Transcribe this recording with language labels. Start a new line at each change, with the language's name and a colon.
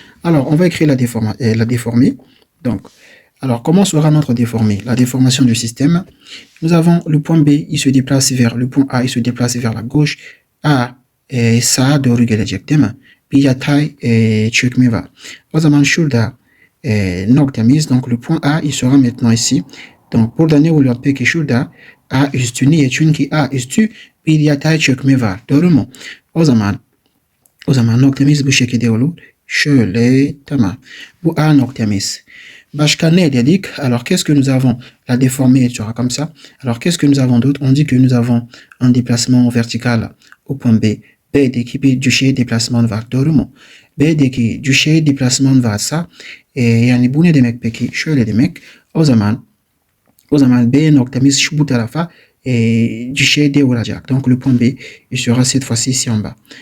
French: Alors on va écrire la déformée. Donc alors comment sera notre déformée? La déformation du système. Nous avons le point B, il se déplace vers le point A, il se déplace vers la gauche.
Turkish: A sağa doğru gelecek değil mi? Bir yatay çökme var. O zaman şurada noktamız,
French: donc le point A il sera maintenant ici. Donc
Turkish: burada ne oluyor peki şurada? A üstü niye? Çünkü A üstü bir yatay çökme var. Doğru mu? O zaman noktamız bu şekilde olur. Şöyle tamam. Bu A noktamız. Başka ne dedik?
French: Alors qu'est-ce que nous avons? La déformée sera comme ça. Alors qu'est-ce que nous avons d'autre? On dit que nous avons un déplacement vertical au point B.
Turkish: B'deki bir düşey déplacement var. Doğru mu? B'deki düşey déplacement varsa yani bu ne demek peki? Şöyle demek. O zaman B noktamız şu bu tarafa düşeyde olacak.
French: Donc le point B il sera cette fois-ci ici en bas.